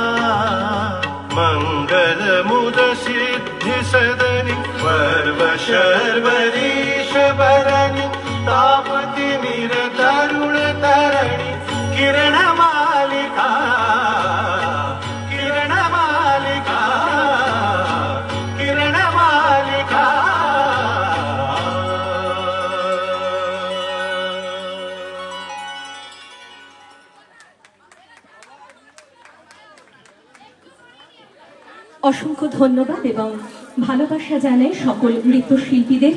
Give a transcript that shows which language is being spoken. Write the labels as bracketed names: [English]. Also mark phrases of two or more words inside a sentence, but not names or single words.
[Braj] मंगल मुद सिद्धि सदनि पर्व शर्वरीश बरनि तापति निर तरुण तरणि किरण मालिका किरण मालिका किरण मालिका [Bangla] অসংখ্য ধন্যবাদ এবং ভালোবাসা জানাই সকল নৃত্যশিল্পীদের।